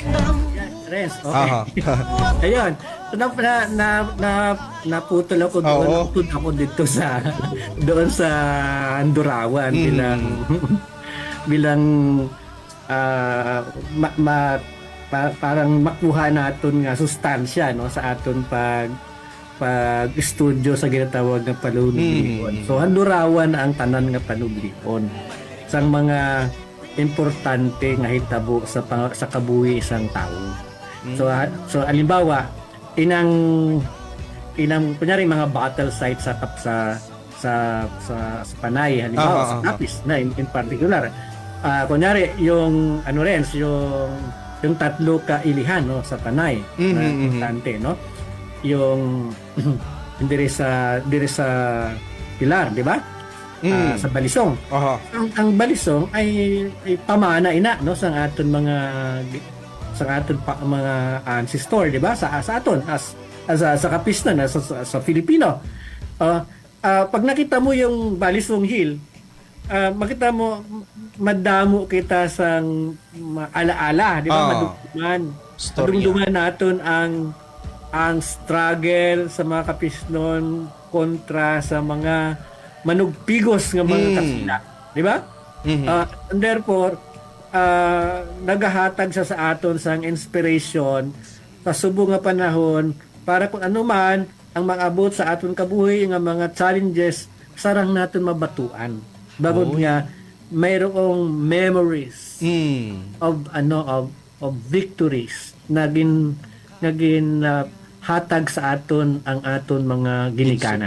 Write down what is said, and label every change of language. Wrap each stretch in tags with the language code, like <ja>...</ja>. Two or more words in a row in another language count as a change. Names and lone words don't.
<hil>Renz, okay. Ayun. Naputol ako dito sa doon sa Andurawan bilang parang makuha naton nga sustansya, no, sa aton pag-studio sa ginatawag nga panublion. So handurawan ang tanan nga panublion sang mga importante nga hitabo sa kabuhi isang tawo. So halimbawa inang kunyari mga</hil> <en>battle sites</en> <hil>sa Panay, halimbawa sa Capiz na</hil> <en>in particular.</en> <hil>Kunyari yung yung tatlo ka ilihan, no, sa Panay, importante, no, yung diri sa Pilar, di ba, sa Balisong. Ang Balisong ay pamana no sa aton mga ancestor, di ba, sa aton sa kapisnan sa Filipino.</hil> <tl>Pag nakita mo yung Balisong Hill,</tl> <hil>makita mo, madamo kita sang alaala, di ba? Ah.</hil> <tl>Madugtungan.</tl> <hil>Storya. Madugtungan naton ang struggle sa mga kapisnon kontra sa mga manugpigos nga mga kasila.</hil> <tl>Di ba?</tl> <en>And therefore,</en> <hil>nagahatag sa aton sang inspiration sa subong nga panahon para kung ano man ang mag-abot sa aton kabuhi nga mga challenges sarang natin mabatuan. Bagod nga mayroong</hil> <en>memories of victories</en> <hil>naging hatag sa aton ang aton mga ginikanan.</hil>